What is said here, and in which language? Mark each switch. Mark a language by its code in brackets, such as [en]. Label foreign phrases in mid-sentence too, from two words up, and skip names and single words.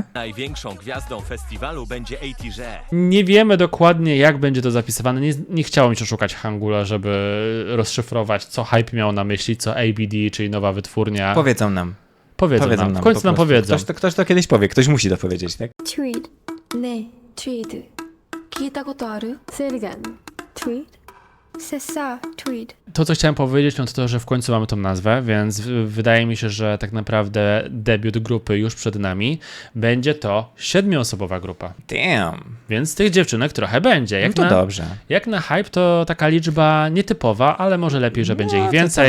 [pl] Największą gwiazdą festiwalu będzie ATG. Nie wiemy dokładnie, jak będzie to zapisywane. Nie chciało mi się szukać hangula, żeby rozszyfrować, co Hype miał na myśli, co ABD, czyli nowa wytwórnia. Powiedzą nam. Powiedzą nam. W końcu po nam prostu. powiedzą. Ktoś to kiedyś powie, ktoś musi to powiedzieć, tak? [en] Tweed ねえ Tweed [ja] 聞いたことある [en] Say it again Tweed Sessa Tweed [pl] To, co chciałem powiedzieć, no to to, że w końcu mamy tą nazwę, więc wydaje mi się, że tak naprawdę debiut grupy już przed nami. Będzie to 7-osobowa grupa. Damn. Więc tych dziewczynek trochę będzie. No to dobrze. Jak na Hype to taka liczba nietypowa, ale może lepiej, że będzie ich więcej.